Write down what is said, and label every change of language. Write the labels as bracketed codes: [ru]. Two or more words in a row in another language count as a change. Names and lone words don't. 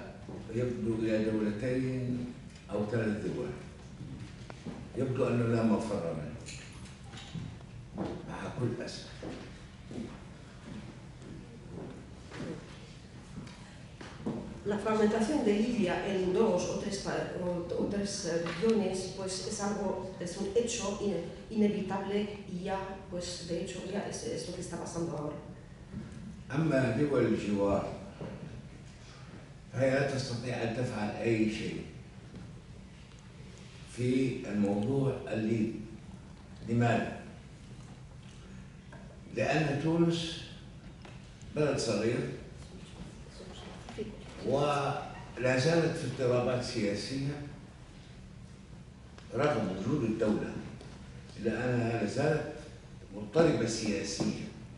[ar] يبدو إلى دولتين أو 3 دول. يبدو أنه لا مفر منه مع كل أسف. [es] La fragmentación de Libia en 2 o 3 regiones pues es un hecho inevitable y ya, pues de hecho ya es lo que está pasando ahora. [ar] أما دول الجوار فهي لا تستطيع أن تفعل أي شيء في الموضوع الليبي. لماذا؟ لأن تونس بلد صغير ولا زالت في اضطرابات سياسية رغم وجود الدولة، إلا أنها لا زالت مضطربة سياسيا.